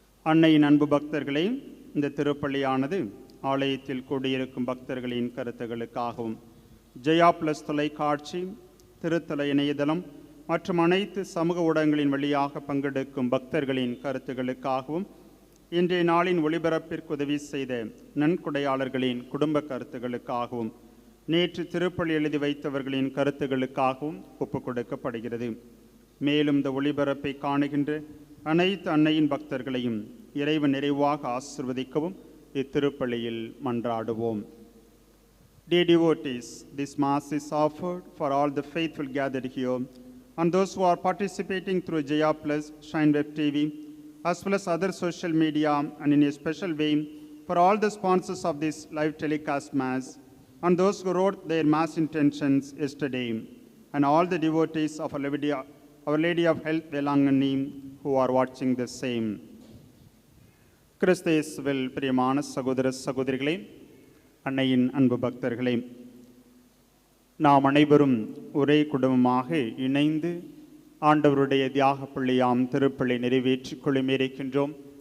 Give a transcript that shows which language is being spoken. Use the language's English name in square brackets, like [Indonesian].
[Tamil] அன்னையின் அன்பு பக்தர்களே, இந்த திருப்பள்ளியானது ஆலயத்தில் கூடியிருக்கும் பக்தர்களின் கருத்துகளுக்காகவும் ஜெயா பிளஸ் தொலைக்காட்சி, திருத்தல இணையதளம் மற்றும் அனைத்து சமூக ஊடகங்களின் வழியாக பங்கெடுக்கும் பக்தர்களின் கருத்துகளுக்காகவும் இன்றைய நாளின் ஒளிபரப்பிற்கு உதவி செய்த நன்கொடையாளர்களின் குடும்ப கருத்துகளுக்காகவும் நேற்று திருப்பள்ளி எழுதி வைத்தவர்களின் கருத்துகளுக்காகவும் ஒப்புக் கொடுக்கப்படுகிறது. மேலும் இந்த ஒளிபரப்பை காணுகின்ற அனைத்து அன்னையின் பக்தர்களையும் இறைவன் நிறைவாக ஆசிர்வதிக்கவும் இத்திருப்பள்ளியில் மன்றாடுவோம். [English] Dear devotees, this Mass is offered for all the faithful gathered here and those who are participating through Jaya Plus, Shine Web TV, as well as other social media, and in a special way for all the sponsors of this live telecast Mass and those who wrote their Mass intentions yesterday, and all the devotees of Our Lady of Health Velangani who are watching the same. [Tamil] கிறிஸ்தேசுவில் பிரியமான சகோதர சகோதரிகளே, அன்னையின் அன்பு பக்தர்களே, நாம் அனைவரும் ஒரே குடும்பமாக இணைந்து ஆண்டவருடைய தியாக பள்ளியாம் திருப்பள்ளி நிறைவேற்றிக் கொள்ளுமிருக்கின்றோம்.